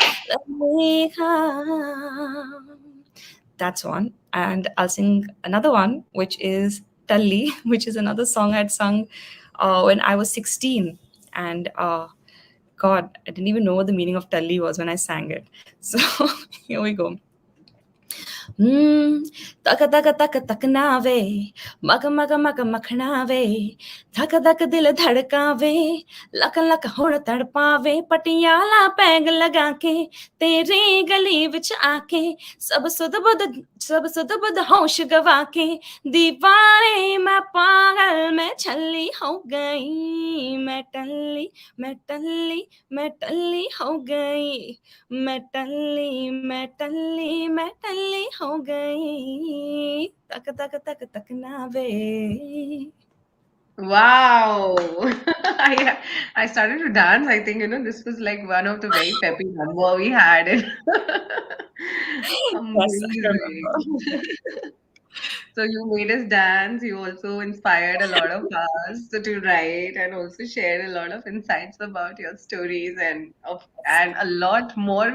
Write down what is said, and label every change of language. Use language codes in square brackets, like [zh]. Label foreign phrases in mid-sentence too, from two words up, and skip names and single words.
[en] Let me come. That's one. And I'll sing another one, which is Tully, which is another song I'd sung when I was 16. And God, I didn't even know what the meaning of Tully was when I sang it. So here we go. Hmm. [pa] ਟਕਾ ਟਕਾ ਟਕਾ ਟਕਨਾ ਵੇ, ਮਗਾ ਮਗਾ ਮਗਾ ਮਖਣਾ ਵੇ, ਧਕ ਧਕ ਦਿਲ ਧੜਕਾਵੇ, ਲਕ ਲਕ ਹੋੜ ਤੜਪਾਵੇ, ਪਟਿਆਲਾ ਪੈੱਗ ਲਗਾ ਕੇ ਤੇਰੀ ਗਲੀ ਵਿੱਚ ਆਕੇ ਸਭ ਸੁੱਧ ਬੁੱਧ ਹੋਸ਼ ਗਵਾ ਕੇ ਦੀਵਾਨੇ ਮੈਂ ਪਾਗਲ ਮੈਂ ਛੱਲੀ ਹੋ ਗਈ ਮੈਂ ਟੱਲੀ ਮੈਂ ਟੱਲੀ ਹੋ ਗਈ ਮੈਂ ਟੱਲੀ ਹੋ ਗਈ ਤੱਕ ਤੱਕ ਤੱਕ ਤੱਕ ਨਾ ਵੇ [en] Wow. I started to dance. I think, this was like one of the very peppy number we had. Yes, I Amazing. remember. So you made us dance. You also inspired a lot of us to write and also shared a lot of insights about your stories and a lot more.